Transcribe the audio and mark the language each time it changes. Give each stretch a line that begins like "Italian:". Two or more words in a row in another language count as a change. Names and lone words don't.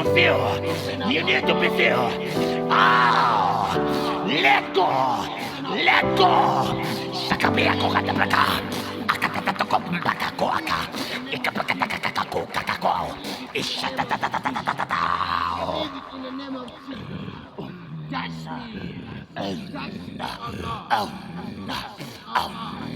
English: filled. You need to be filled. Ah, let go. Let go. Sakabia ko katabraka. Akatatatoko mbaka ko aka. Ikapakatakakako kakako. Ishatatatatatatao. That's me.